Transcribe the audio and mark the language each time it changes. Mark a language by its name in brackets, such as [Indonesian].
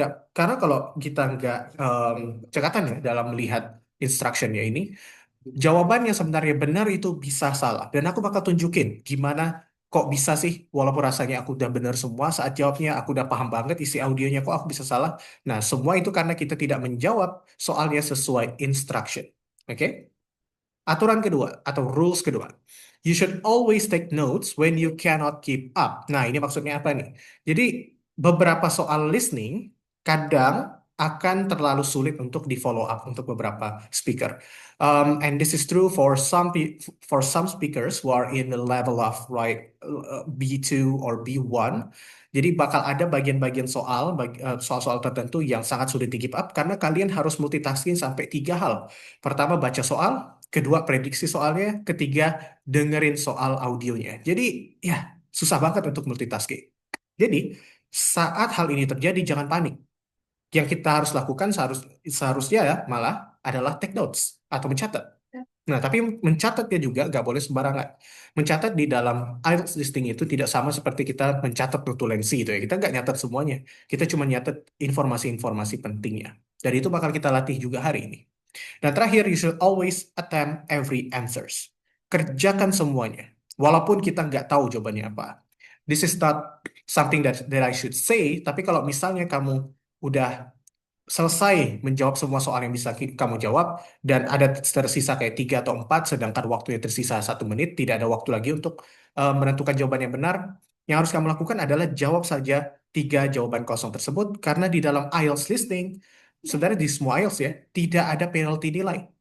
[Indonesian] Karena kalau kita nggak cekatan ya dalam melihat instructionnya ini, jawaban yang sebenarnya benar itu bisa salah. Dan aku bakal tunjukin gimana kok bisa sih, walaupun rasanya aku udah benar semua, saat jawabnya aku udah paham banget isi audionya, kok aku bisa salah. Nah, semua itu karena kita tidak menjawab soalnya sesuai instruction. Oke? Aturan kedua atau rules kedua. [English] You should always take notes when you cannot keep up. [Indonesian] Nah, ini maksudnya apa nih? Jadi, beberapa soal listening kadang akan terlalu sulit untuk di follow up untuk beberapa speaker. [English] And this is true for some speakers who are in the level of B2 or B1. [Indonesian] Jadi bakal ada bagian-bagian soal-soal tertentu yang sangat sulit di keep up karena kalian harus multitasking sampai 3 hal. Pertama, baca soal. Kedua, prediksi soalnya. Ketiga, dengerin soal audionya. Jadi, ya, susah banget untuk multitasking. Jadi, saat hal ini terjadi, jangan panik. Yang kita harus lakukan seharusnya ya malah adalah take notes atau mencatat. Nah, tapi mencatatnya juga nggak boleh sembarangan. Mencatat di dalam IELTS listing itu tidak sama seperti kita mencatat notulensi itu ya. Kita nggak nyatat semuanya. Kita cuma nyatat informasi-informasi pentingnya. Dan itu bakal kita latih juga hari ini. Dan terakhir, [English] you should always attempt every answers. [Indonesian] Kerjakan semuanya. Walaupun kita nggak tahu jawabannya apa. [English] This is not something that I should say, [Indonesian] tapi kalau misalnya kamu udah selesai menjawab semua soal yang bisa kamu jawab dan ada tersisa kayak 3 atau 4 sedangkan waktunya tersisa 1 menit, tidak ada waktu lagi untuk menentukan jawaban yang benar, yang harus kamu lakukan adalah jawab saja 3 jawaban kosong tersebut karena di dalam IELTS listening sebenarnya di semua IELTS ya tidak ada penalty nilai.